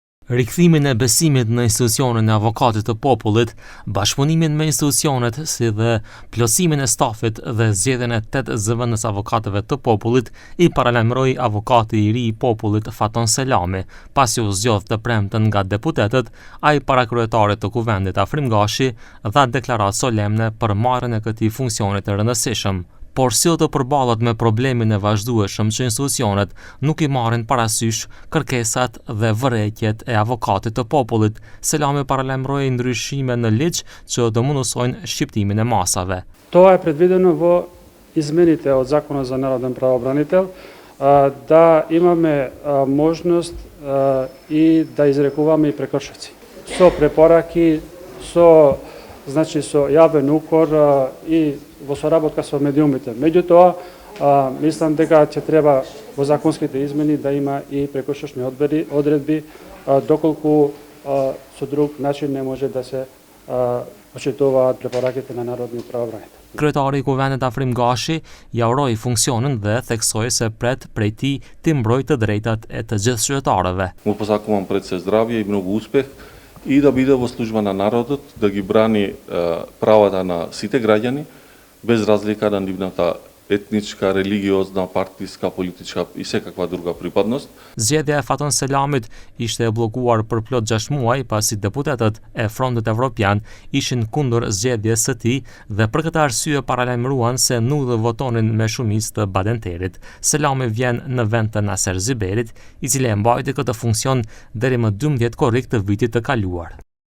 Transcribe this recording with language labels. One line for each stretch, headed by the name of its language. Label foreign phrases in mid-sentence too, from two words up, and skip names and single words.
Albanian: Rikthimin e besimit në institucionin e avokatit të popullit, bashkëpunimin me institucionet si dhe plotësimin e stafit dhe zgjedhjen e 8 zëvendës avokatëve të popullit i paralajmëroi avokati i ri i popullit Faton Selami, pasi u zgjodh të premten nga deputetët, ai parakyetari të Kuvendit Afrim Gashi dha deklaratë solemne për marrjen e këtij funksioni të rëndësishëm. Por si të përballet me problemin e vazhdueshëm që institucionet nuk i marrin parasysh kërkesat dhe vërejtjet e avokatit të popullit, Selami paralajmëroi ndryshime në ligj që do mundësojnë shqiptimin e masave.
Macedonian: Това е предвидено во измените од Законот за народен правобранител, да имаме можност и да изрекуваме и прекршоци. Со препораки, со јавен укор и во соработка со медиумите. Меѓутоа, мислам дека ќе треба во законските измени да има и прекршочни одредби, доколку со друг начин не може да се почитуваат препораките на народниот правобранител.
Albanian: Kryetari i Kuvendit Afrim Gashi ja uroi funksionin dhe theksoi se pret prej tij të mbrojtë të drejtat e të gjithë qytetarëve.
Macedonian: Му посакувам пред се здравје и многу успех и да биде во служба на народот, да ги брани правата на сите граѓани, без разлика на нивната етничка, религиозна, партиска, политичка и секаква друга припадност.
Albanian: Zgjedhja e Faton Selamit ishte e bllokuar për plot 6 muaj pasi deputetët e Frontit Evropian ishin kundër zgjedhjes së tij dhe për këtë arsye paralajmëruan se nuk do votonin me shumicë të Badenterit. Selami vjen në vend të Naser Ziberit, i cili e mbajti këtë funksion deri më 12 korrik të vitit të kaluar.